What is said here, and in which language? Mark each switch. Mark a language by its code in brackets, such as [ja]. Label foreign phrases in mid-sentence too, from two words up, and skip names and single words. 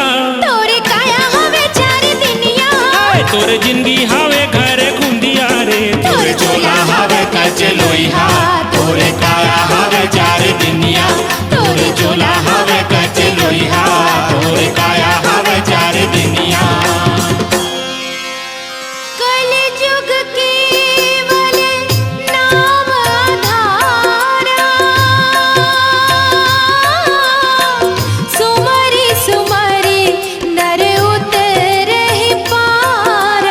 [hne] तोरे काया हवे चार दिनिया, तोरे जिंदगी हावे घर गुंदिया रे। तोरे चोला हवे कच लोइहा, तोरे काया हवे चार दिनिया, तोरे चोला हवे कच लोइहा, तोरे काया हवे चार दिनिया। [awa] कल जुग केवल नाम आधारा, सुमरि सुमरि नर उतरहि पारा,